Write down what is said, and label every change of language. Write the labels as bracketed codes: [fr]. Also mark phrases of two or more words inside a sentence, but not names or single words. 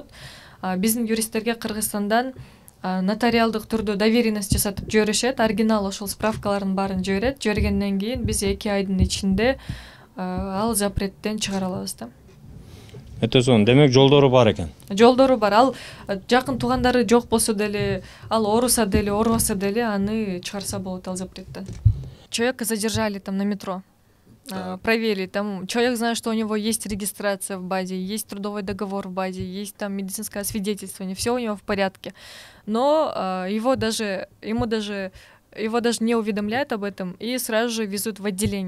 [ky] Биздин юристтерге Кыргызстандан нотариалдык түрдө доверенность жасатып жиберишет, оригинал ошол справкалардын баарын жиберет. Жибергенден кийин биз 2 айдын ичинде ал запреттен чыгара алабыз да. Өтө сонун. Демек жолдору бар экен. Жолдору бар. Ал жакын туугандары жок болсо деле, ал ооруса деле, оорубаса деле аны чыгарса болот ал запреттен. [ru] Человека задержали там на метро, проверили, там человек знает, что у него есть регистрация в базе, есть трудовой договор в базе, есть там медицинское освидетельствование, все у него в порядке, но его даже не уведомляют об этом и сразу же везут в отделение.